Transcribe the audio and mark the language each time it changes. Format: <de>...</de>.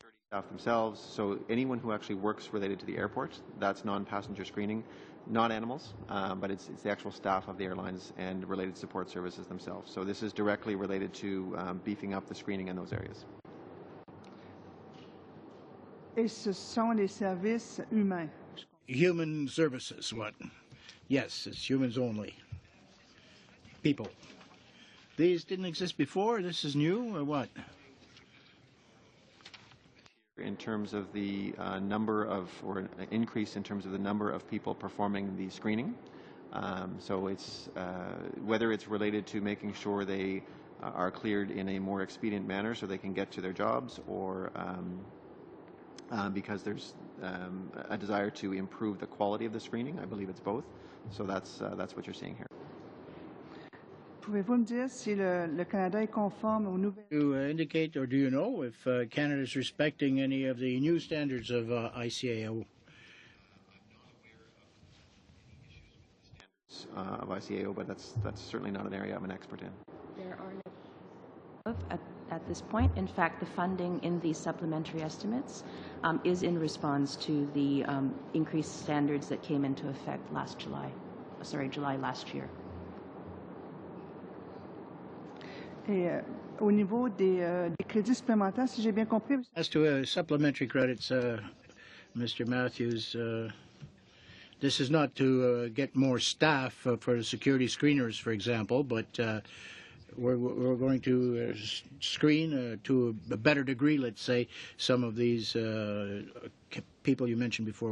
<en>Staff themselves, so anyone who actually works related to the airport, that's non-passenger screening, not animals, but it's the actual staff of the airlines and related support services themselves. So this is directly related to beefing up the screening in those areas.</en> <fr>Et ce sont les services humains.</fr> <en>Human services, what? Yes, it's humans only. People. These didn't exist before? This is new, or what? In terms of the number of, or an increase in terms of the number of people performing the screening. So it's whether it's related to making sure they are cleared in a more expedient manner so they can get to their jobs, or because there's a desire to improve the quality of the screening. I believe it's both. So that's what you're seeing here.</en> <fr>Pouvez-vous me dire si le Canada est conforme aux nouvelles...</fr> <en>Do you indicate, or do you know if Canada is respecting any of the new standards of ICAO? of ICAO, but that's certainly not an area I'm an expert in. There are no at this point. In fact, the funding in these supplementary estimates is in response to the increased standards that came into effect July last year.</en> <fr>Et au niveau des crédits supplémentaires, si j'ai bien compris.</fr> <en>As to supplementary credits, Mr. Matthews, this is not to get more staff for the security screeners, for example, but we're going to screen to a better degree, let's say, some of these people you mentioned before.</en>